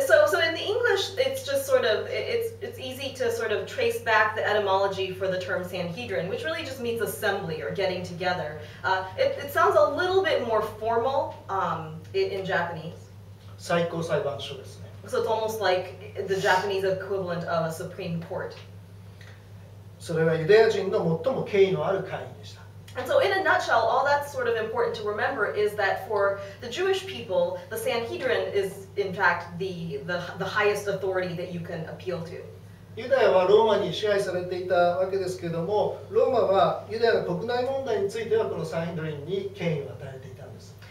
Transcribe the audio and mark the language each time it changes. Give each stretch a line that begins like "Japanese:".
English: So in the English, it's just sort of, it's easy to sort of trace back the etymology for the term Sanhedrin, which really just means assembly or getting together. It sounds a little bit more formal in Japanese.
Japanese: 最高裁判所ですね。
English: So it's almost like the Japanese equivalent of a Supreme Court.
Japanese: それはユダヤ人の最も権威のある会議でした。
English: And so in a nutshell, all that's sort of important to remember is that for the Jewish people, the Sanhedrin is in fact the highest authority that you can appeal to.
Japanese: ユダヤはローマに支配されていたわけですけれども、ローマはユダヤの国内問題についてはこのサンヘドリンに権威を与えていたんです。